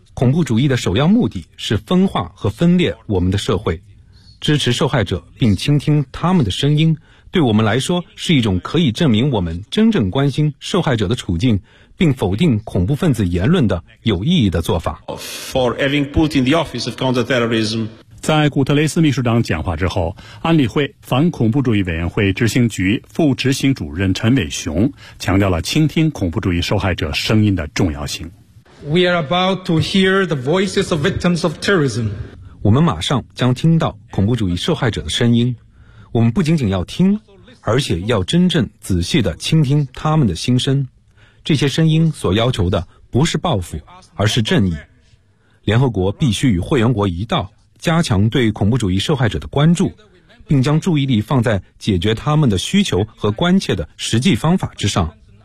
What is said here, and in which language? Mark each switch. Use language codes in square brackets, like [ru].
[zh] 恐怖主义的首要目的是分化和分裂我们的社会。支持受害者并倾听他们的声音，对我们来说是一种可以证明我们真正关心受害者的处境，并否定恐怖分子言论的有意义的做法。 [en] For having put in the office of counterterrorism。 [zh] 在古特雷斯秘书长讲话之后，安理会反恐怖主义委员会执行局副执行主任陈伟雄强调了倾听恐怖主义受害者声音的重要性。 [en] We are about to hear the voices of victims of terrorism。 [zh] 我们马上将听到恐怖主义受害者的声音。我们不仅仅要听，而且要真正仔细地倾听他们的心声。这些声音所要求的不是报复，而是正义。联合国必须与会员国一道加强对恐怖主义受害者的关注，并将注意力放在解决他们的需求和关切的实际方法之上。